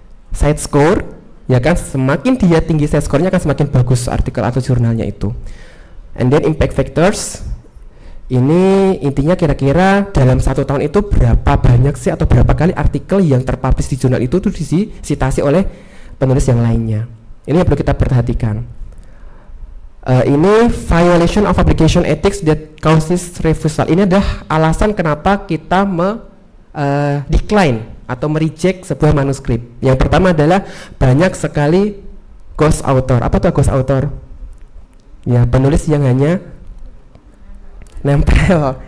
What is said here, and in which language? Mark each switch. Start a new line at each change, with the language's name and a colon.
Indonesian: Site score, ya kan, semakin dia tinggi site score-nya akan semakin bagus artikel atau jurnalnya itu.
English: And then
Indonesian: impact factors, ini intinya kira-kira dalam 1 tahun itu berapa banyak sih atau berapa kali artikel yang terpublish di jurnal itu tuh disitasi oleh penulis yang lainnya. Ini yang perlu kita perhatikan.
English: Ini violation of publication ethics that causes refusal.
Indonesian: Ini adalah alasan kenapa kita decline atau mereject sebuah manuskrip. Yang pertama adalah banyak sekali ghost author. Apa tuh ghost author? Ya, penulis yang hanya nempel.